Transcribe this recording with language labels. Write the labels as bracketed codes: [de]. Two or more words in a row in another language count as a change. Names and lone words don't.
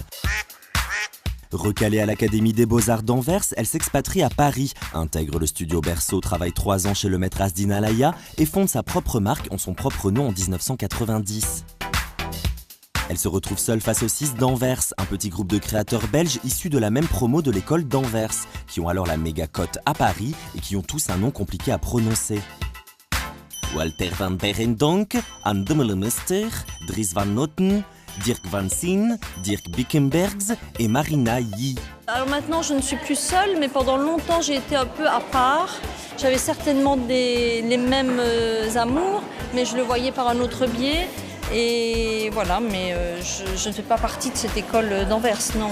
[fr] Recalée à l'Académie des Beaux-Arts d'Anvers, elle s'expatrie à Paris, intègre le studio Berceau, travaille 3 ans chez le maître Asdin Alaya et fonde sa propre marque en son propre nom en 1990. Elle se retrouve seule face aux 6 d'Anvers, un petit groupe de créateurs belges issus de la même promo de l'école d'Anvers, qui ont alors la méga cote à Paris et qui ont tous un nom compliqué à prononcer. Walter van Berendonck, Anne Demmelemester, Dries van Noten, Dirk van Sien, Dirk Bickenbergs et Marina Yi. Alors maintenant je ne suis plus seule, mais pendant longtemps j'ai été un peu à part. J'avais certainement les mêmes amours, mais je le voyais par un autre biais. Et voilà, mais je ne fais pas partie de cette école d'Anvers, non.